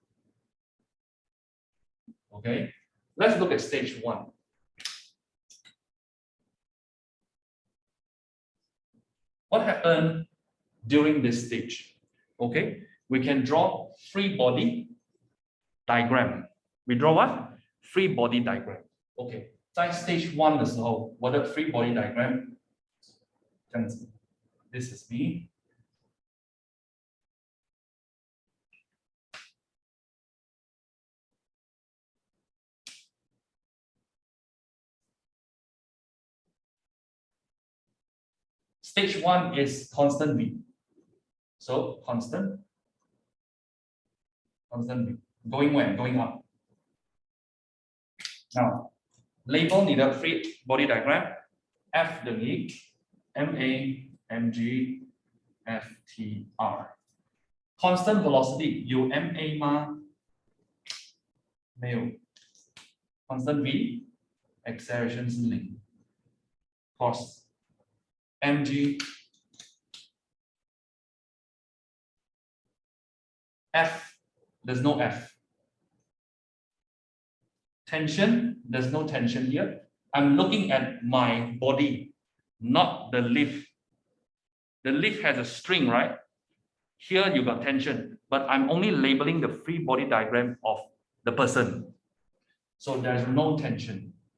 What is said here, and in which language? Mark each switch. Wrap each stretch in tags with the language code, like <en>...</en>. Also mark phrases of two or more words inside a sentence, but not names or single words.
<en>Okay, let's look at stage 1. What happened during this stage? Okay, we can draw free body diagram. We draw what? Free body diagram.</en> <zh>Okay, 在 stage 1的时候，我的</zh> <en>free body diagram</en> <zh>这样子。</zh> <en>This is me. Stage 1 is constant V. So constant V. Going when? Going up. Now, label</en> <zh>你的</zh> <en>free body diagram F 等于 ma mg ftr constant velocity</en> <zh>有 ma 吗？</zh> <en>没有 constant v acceleration 是0 cos mg F there's no F tension there's no tension here I'm looking at my body not the lift the lift has a string right here you got tension but I'm only labeling the free body diagram of the person so there's no tension</en>